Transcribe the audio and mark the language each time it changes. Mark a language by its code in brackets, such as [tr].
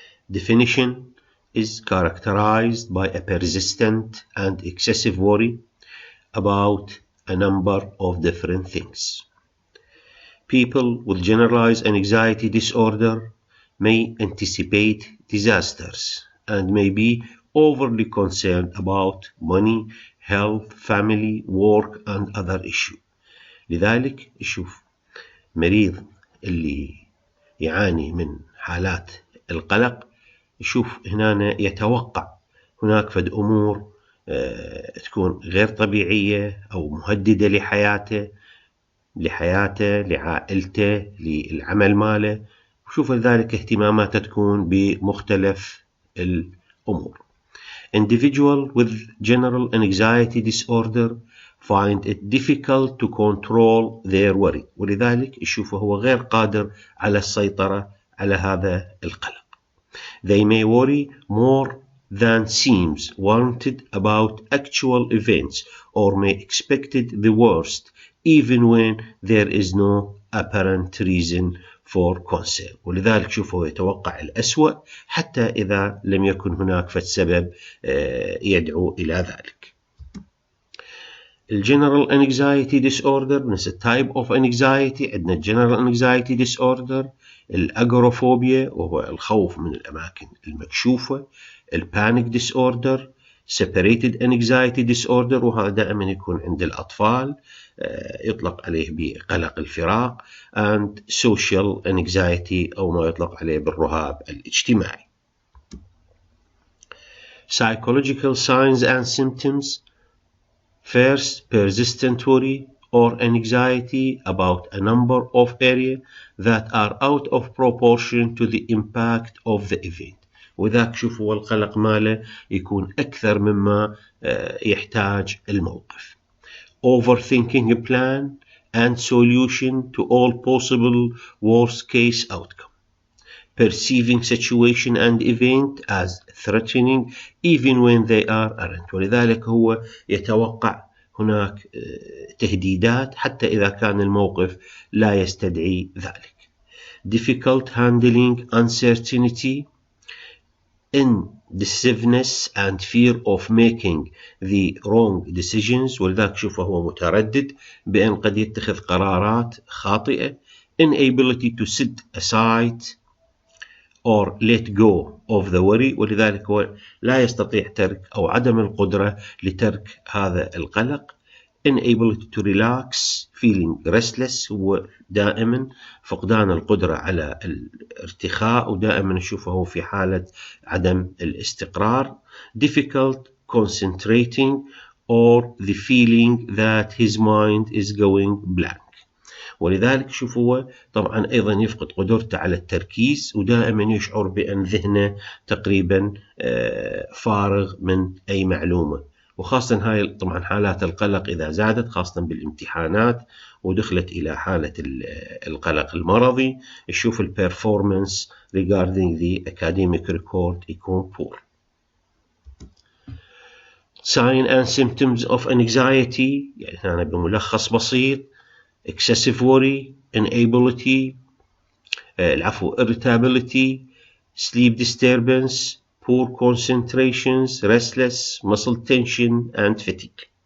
[en] Definition is characterized by a persistent and excessive worry about a number of different things. People with generalized anxiety disorder may anticipate disasters and may be overly concerned about money, health, family, work and other issues. [ar] لذلك يشوف مريض اللي يعاني من حالات القلق يشوف هنا يتوقع هناك فد أمور تكون غير طبيعية أو مهددة لحياته لعائلته للعمل ماله، وشوف ذلك اهتماماته تكون بمختلف الأمور. [en] Individuals with general anxiety disorder find it difficult to control their worry، [ar] ولذلك يشوفه هو غير قادر على السيطرة على هذا القلق. [en] They may worry more than seems warranted about actual events or may expect the worst even when there is no apparent reason for concern. [ar] ولذلك شوفوا يتوقع الأسوأ حتى إذا لم يكن هناك سبب يدعو إلى ذلك. [en] General anxiety disorder [ar] نفس [en] type of anxiety [ar] عندنا [en] general anxiety disorder، [ar] الأجوروفوبيا وهو الخوف من الأماكن المكشوفة، البانيك disorder، [en] separated anxiety disorder [ar] وهذا دائما يكون عند الأطفال يطلق عليه بقلق الفراق، [en] and social anxiety [ar] أو ما يطلق عليه بالرهاب الاجتماعي. [en] Psychological signs and symptoms. First, persistent worry or anxiety about a number of areas that are out of proportion to the impact of the event. [ar] وذاك شوفوا القلق ماله يكون أكثر مما يحتاج الموقف. [en] Overthinking a plan and solution to all possible worst case outcome. Perceiving situation and event as threatening even when they aren't. [ar] ولذلك هو يتوقع هناك تهديدات حتى إذا كان الموقف لا يستدعي ذلك. [en] Difficult handling uncertainty, indecisiveness and fear of making the wrong decisions، [ar] ولذلك شوفه هو متردد بأن قد يتخذ قرارات خاطئة. [en] Inability to set aside or let go of the worry، [ar] ولذلك هو لا يستطيع ترك أو عدم القدرة لترك هذا القلق. [en] Inability to relax، feeling restless، [ar] هو دائما فقدان القدرة على الارتخاء ودائما نشوفه في حالة عدم الاستقرار. [en] Difficult concentrating or the feeling that his mind is going blank، [ar] ولذلك شوفوا طبعا أيضا يفقد قدرته على التركيز ودائما يشعر بأن ذهنه تقريبا فارغ من أي معلومة. وخاصة هاي طبعا حالات القلق إذا زادت خاصة بالامتحانات ودخلت إلى حالة القلق المرضي يشوف البرفورمانس [en] regarding the academic record [ar] يكون poor. [en] Sign and symptoms of anxiety [ar] يعني هنا بملخص بسيط: [en] excessive worry, inability irritability, sleep disturbance, poor concentrations, restless, muscle tension and fatigue.